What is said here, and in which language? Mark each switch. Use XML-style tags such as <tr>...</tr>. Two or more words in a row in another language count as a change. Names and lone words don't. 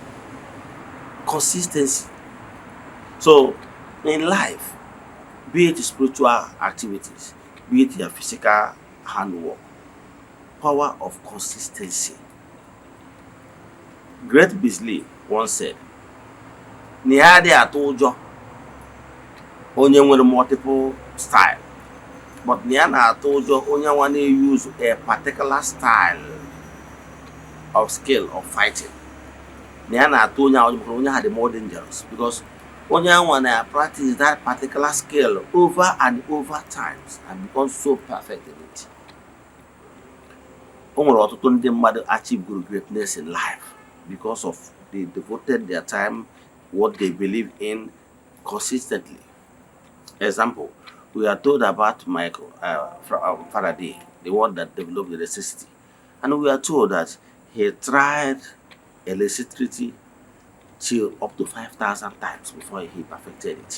<en>Consistency. So, in life, be it spiritual activities, be it your physical handwork, power of consistency. Great Beasley once said,</en> <ig>"Niade atụjọ onye nwere</ig> <en>multiple style,</en> <ig>but na ya na-atụ ụjọ onye nwa na-use</ig> <en>a particular style of skill of fighting."</en> <ig>Na ya na-atụ onye ha dị</ig> <en>more dangerous because</en> <ig>onye nwa na-practice</ig> <en>that particular skill over and over times and become so perfect in it.</en> <ig>O nwere ọtụtụ ndị mmadụ</ig> <en>achieve greatness in life because of they devoted their time, what they believe in consistently. Example, we are told about Michael Faraday, the one that developed electricity, and we are told that he tried electricity till up to 5,000 times before he perfected it.</en>